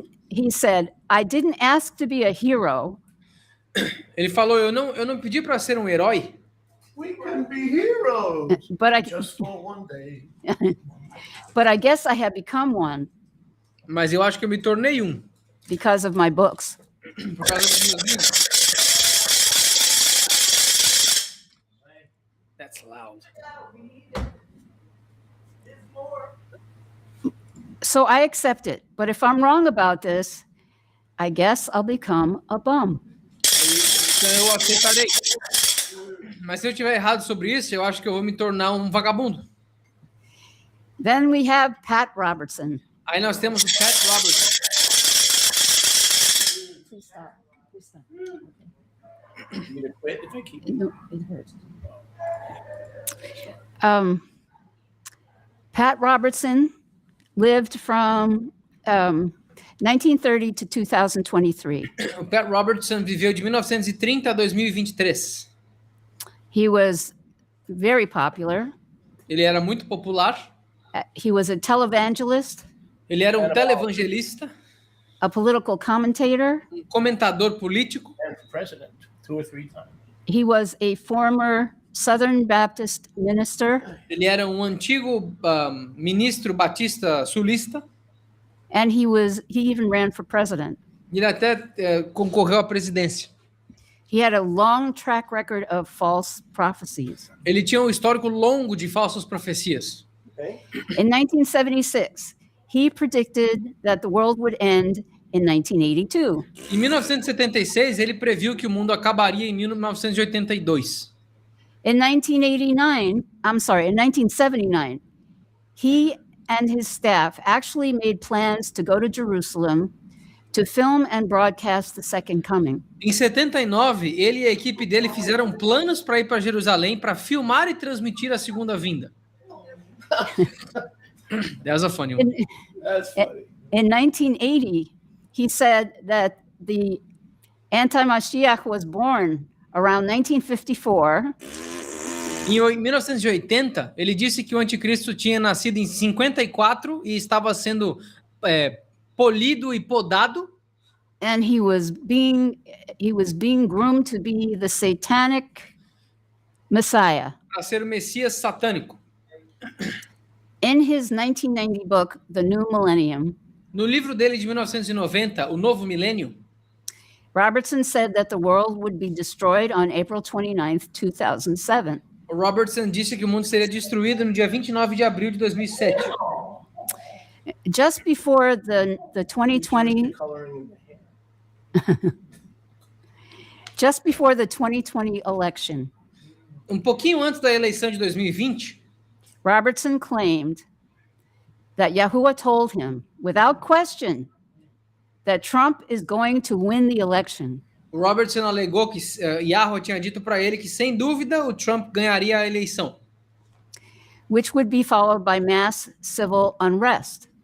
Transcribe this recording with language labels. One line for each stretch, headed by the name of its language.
English: He said, I didn't ask to be a hero.
Portuguese: Ele falou, eu não pedi para ser um herói,
English: We can be heroes But just for one day. I guess I have become one
Portuguese: mas eu acho que eu me tornei um,
English: because of my books.
Portuguese: por causa dos meus livros.
English: That's loud. So I accept it. But if I'm wrong about this, I guess I'll become a bum.
Portuguese: Então eu aceitarei. Mas se eu estiver errado sobre isso, eu acho que eu vou me tornar um vagabundo.
English: Then we have Pat Robertson.
Portuguese: Aí nós temos o Pat Robertson.
English: You gonna quit if I keep No, it hurts. Pat Robertson lived from 1930 to 2023.
Portuguese: O Pat Robertson viveu de 1930 a 2023.
English: He was very popular.
Portuguese: Ele era muito popular.
English: He was a televangelist,
Portuguese: Ele era um televangelista,
English: a political commentator.
Portuguese: um comentador político.
English: and for president 2 or 3 times. He was a former Southern Baptist minister,
Portuguese: Ele era um antigo ministro batista sulista.
English: and he even ran for president.
Portuguese: Ele até concorreu à presidência.
English: He had a long track record of false prophecies.
Portuguese: Ele tinha um histórico longo de falsas profecias.
English: Okay? In 1976, he predicted that the world would end in 1982.
Portuguese: Em 1976, ele previu que o mundo acabaria em 1982.
English: In 1979, he and his staff actually made plans to go to Jerusalem to film and broadcast the second coming.
Portuguese: Em 79, ele e a equipe dele fizeram planos para ir para Jerusalém para filmar e transmitir a segunda vinda.
English: That was a funny one. That's funny. In 1980, he said that the Anti-Mashiach was born around 1954,
Portuguese: Em 1980, ele disse que o anticristo tinha nascido em 54 e estava sendo polido e podado,
English: and he was being groomed to be the satanic Messiah.
Portuguese: para ser o Messias satânico.
English: In his 1990 book, The New Millennium,
Portuguese: No livro dele de 1990, O Novo Milênio,
English: Robertson said that the world would be destroyed on April 29th, 2007.
Portuguese: o Robertson disse que o mundo seria destruído no dia 29 de abril de 2007.
English: Just before the 2020 Coloring in the hair. just before the 2020 election,
Portuguese: Um pouquinho antes da eleição de 2020,
English: Robertson claimed that Yahuwah told him, without question, that Trump is going to win the election.
Portuguese: o Robertson alegou que Yahweh tinha dito para ele que, sem dúvida, o Trump ganharia a eleição,
English: Which would be followed by mass civil unrest.